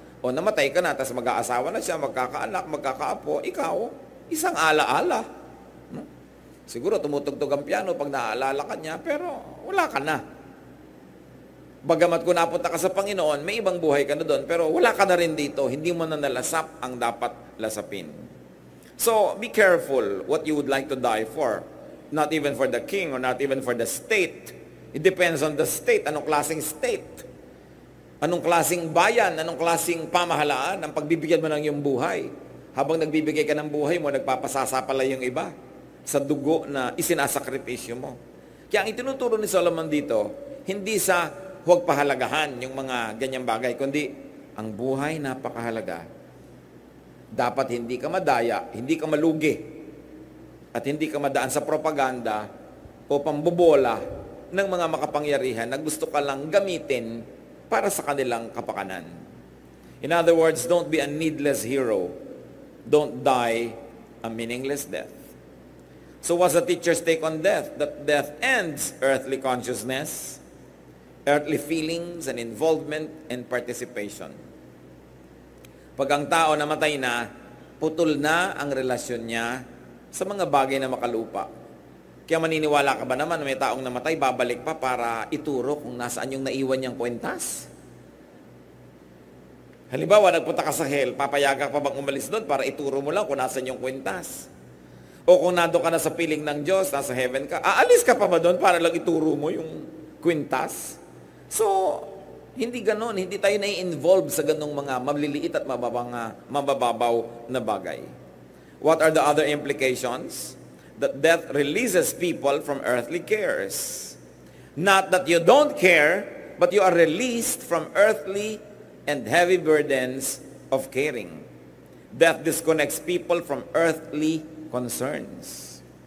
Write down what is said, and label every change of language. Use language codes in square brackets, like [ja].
[tl] O namatay ka na, tapos mag-aasawa na siya, magkakaanak, magkakaapo, ikaw, isang ala-ala. No? Siguro tumutugtog ang piano pag naaalala ka niya, pero wala ka na. Bagamat kung napunta ka sa Panginoon, may ibang buhay ka na doon, pero wala ka na rin dito. Hindi mo na nalasap ang dapat lasapin. [en] So, be careful what you would like to die for. Not even for the king or not even for the state. It depends on the state. [tl] Anong klaseng state? Anong klaseng bayan? Anong klaseng pamahalaan ang pagbibigyan mo ng iyong buhay? Habang nagbibigay ka ng buhay mo, nagpapasasa pala yung iba sa dugo na isinasakripisyo mo. Kaya ang itinuturo ni Solomon dito, hindi sa huwag pahalagahan yung mga ganyang bagay, kundi ang buhay napakahalaga. Dapat hindi ka madaya, hindi ka malugi, at hindi ka madaan sa propaganda o pambobola ng mga makapangyarihan na gusto ka lang gamitin para sa kanilang kapakanan. [en] In other words, don't be a needless hero. Don't die a meaningless death. So what's the teacher's take on death? That death ends earthly consciousness, earthly feelings and involvement and participation. [tl] Pag ang tao namatay na, putol na ang relasyon niya sa mga bagay na makalupa. Kaya maniniwala ka ba naman na may taong namatay, babalik pa para ituro kung nasaan yung naiwan niyang kwentas? Halimbawa, nagpunta ka sa hell, papayagan pa bang umalis doon para ituro mo lang kung nasaan yung kwentas? O kung nando ka na sa piling ng Diyos, nasa heaven ka, aalis ka pa ba doon para lang ituro mo yung kwintas? So, hindi ganon. Hindi tayo na-involve sa ganong mga maliliit at mabababaw na bagay. [en] What are the other implications? That death releases people from earthly cares. Not that you don't care, but you are released from earthly and heavy burdens of caring. Death disconnects people from earthly concerns.